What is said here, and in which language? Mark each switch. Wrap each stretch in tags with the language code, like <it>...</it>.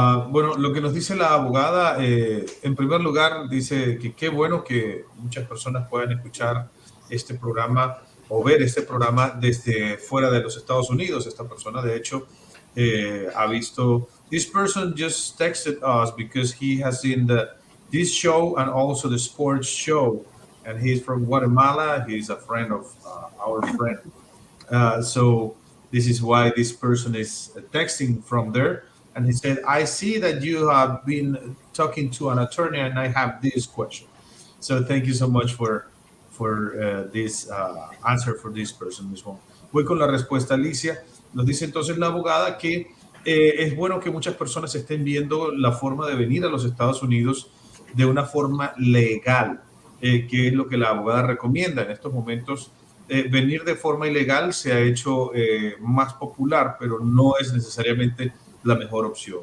<es>Bueno, lo que nos dice la abogada, en primer lugar, dice que qué bueno que muchas personas puedan escuchar este programa o ver este programa desde fuera de los Estados Unidos. Esta persona, de hecho, ha visto.</es> <en>This person just texted us because he has seen this show and also the sports show, and he's from Guatemala. He's a friend of our friend. So this is why this person is texting from there. And he said, I see that you have been talking to an attorney and I have this question. So thank you so much for this answer for this person, Ms. Wong.</en> <es>Voy con la respuesta, Alicia. Nos dice entonces la abogada que es bueno que muchas personas estén viendo la forma de venir a los Estados Unidos de una forma legal, que es lo que la abogada recomienda en estos momentos. Venir de forma ilegal se ha hecho más popular, pero no es necesariamente la mejor opción.</es>